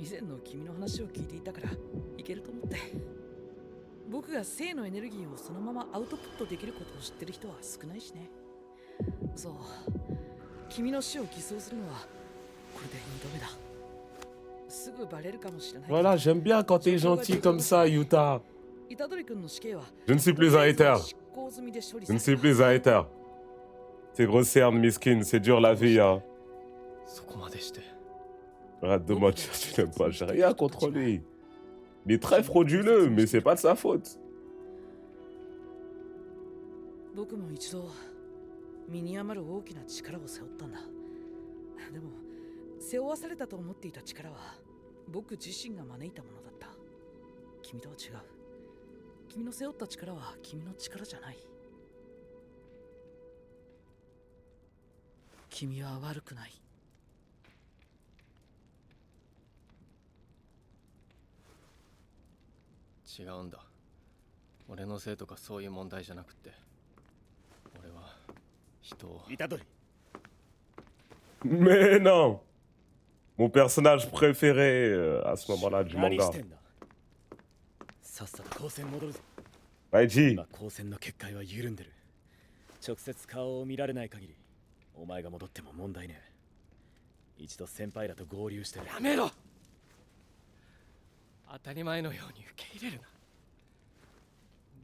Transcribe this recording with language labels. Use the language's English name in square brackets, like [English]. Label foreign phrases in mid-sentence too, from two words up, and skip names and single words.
[Japanese] 以前の君の話を聞いていたからいけると思って。僕が性のエネルギーをそのままアウトプットできることを知ってる人は少ないしね。そう、君の死を偽装するのはこれで2度目だ。すぐバレるかもしれない。 [French] Voilà, j'aime bien quand t'es gentil comme ça, Yuta. [Japanese] 虎杖君の死刑は [French] Je ne suis plus un hater. [Japanese] 執行済みで処理 [French] Je [Japanese] さ [French] ne [Japanese] れ [French] suis [Japanese] た。 [French] plus un hater. C'est grosse cerne, miskin, c'est dur la vie, hein. [Japanese] そこまでして [French] Arrête de mentir, tu n'aimes pas, j'ai rien contre lui. Il est très frauduleux, mais c'est pas de sa faute. [Japanese] 僕も一度身に余る大きな力を背負ったんだ。でも背負わされたと思っていた力は僕自身が招いたものだった。君とは違う。君の背負った力は君の力じゃない。君は悪くない。違うんだ。俺のせいとかそういう問題じゃなくて、俺は人を。虎杖。 [French] Mais non! Mon personnage préféré à ce moment-là du [Japanese] 何 [French] manga. [Japanese] してんだ。さっさと高専戻るぞ。 Baiji. 今高専の結界は緩んでる。直接顔を見られない限り、お前が戻っても問題ねえ。一度先輩らと合流してる。やめろ。当たり前のように受け入れるな。